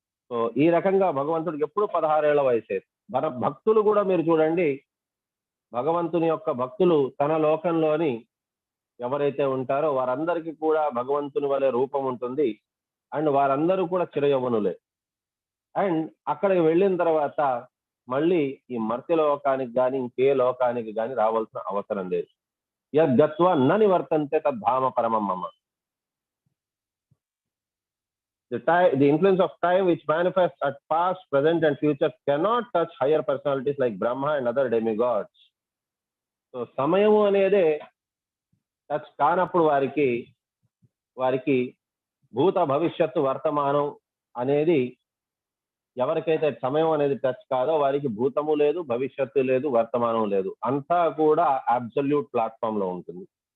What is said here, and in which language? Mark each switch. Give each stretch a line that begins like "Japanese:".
Telugu: So ఈ రకంగా భగవంతుడికి ఎప్పుడు 16 ఏళ్ల వయసే. మన భక్తులు కూడా మీరు చూడండి, భగవంతుని యొక్క భక్తులు తన లోకంలోని ఎవరైతే ఉంటారో వారందరికీ కూడా భగవంతుని వలె రూపం ఉంటుంది, అండ్ వారందరూ కూడా చిర యవ్వనులే. అండ్ అక్కడికి వెళ్ళిన తర్వాత మళ్ళీ ఈ మర్త్య లోకానికి కానీ ఇంకే లోకానికి కానీ రావాల్సిన అవసరం లేదు.
Sanskrit: యద్గత్వా న నివర్తంతే తద్ధామ పరమం మమ.
English: The influence of time which manifests at past, present and future cannot touch higher personalities like Brahma and other demigods.
Telugu: So సమయము అనేది టచ్ కానప్పుడు వారికి భూత భవిష్యత్తు వర్తమానం అనేది ఎవరికైతే సమయం అనేది టచ్ కాదో వారికి భూతము లేదు, భవిష్యత్తు లేదు, వర్తమానం లేదు, అంతా కూడా అబ్సల్యూట్ ప్లాట్ఫామ్ లో ఉంటుంది.